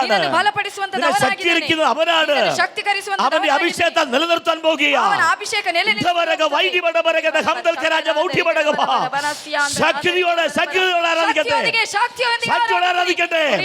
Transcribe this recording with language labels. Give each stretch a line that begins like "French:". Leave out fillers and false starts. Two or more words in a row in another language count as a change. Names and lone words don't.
Kannada: ನಿನ್ನನ್ನು ಬಲಪಡಿಸುವಂತದ್ದು
Malayalam: നിന്നെ
Kannada: ಅವನಾಗಿದ್ದಾನೆ.
Malayalam: ശക്തീകരിക്കുന്നത് അവനാണ്.
Kannada: ನಿನ್ನನ್ನು ಶಕ್ತೀಕರಿಸುವಂತದ್ದು
Malayalam: അവന്റെ
Kannada: ಅವನಾಗಿದ್ದಾನೆ.
Malayalam: അഭിഷേകത്താൽ നിലനിർത്താൻ പോകുകയാണ്.
Kannada: ಅವನ ಅಭಿಷೇಕ ನೆಲೆ
Malayalam: ശക്തിയോടെ ആരാധിക്കട്ടെ. ശക്തിയോടെ ആരാധിക്കട്ടെ.